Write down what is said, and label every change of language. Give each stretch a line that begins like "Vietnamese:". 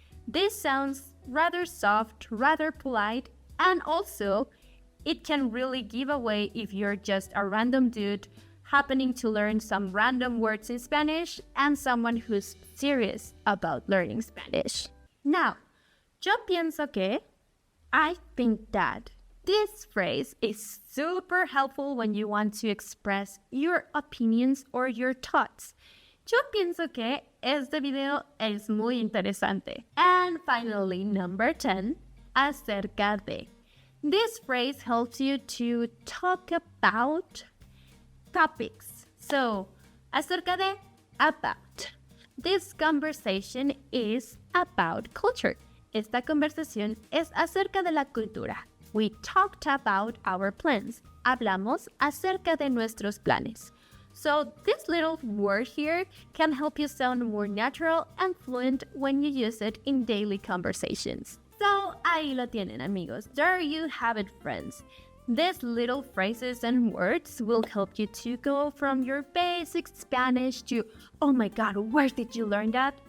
English: This sounds rather soft, rather polite, and also it can really give away if you're just a random dude happening to learn some random words in Spanish and someone who's serious about learning Spanish. Now,
Spanish: yo pienso que,
English: I think that. This phrase is super helpful when you want to express your opinions or your thoughts.
Spanish: Yo pienso que este video es muy interesante.
English: And finally, number 10, acerca de. This phrase helps you to talk about topics. So, acerca de, about. This conversation is about culture.
Spanish: Esta conversación es acerca de la cultura.
English: We talked about our plans.
Spanish: Hablamos acerca de nuestros planes.
English: So this little word here can help you sound more natural and fluent when you use it in daily conversations. So
Spanish: ahí lo tienen, amigos.
English: There you have it, friends. These little phrases and words will help you to go from your basic Spanish to, oh my god, where did you learn that?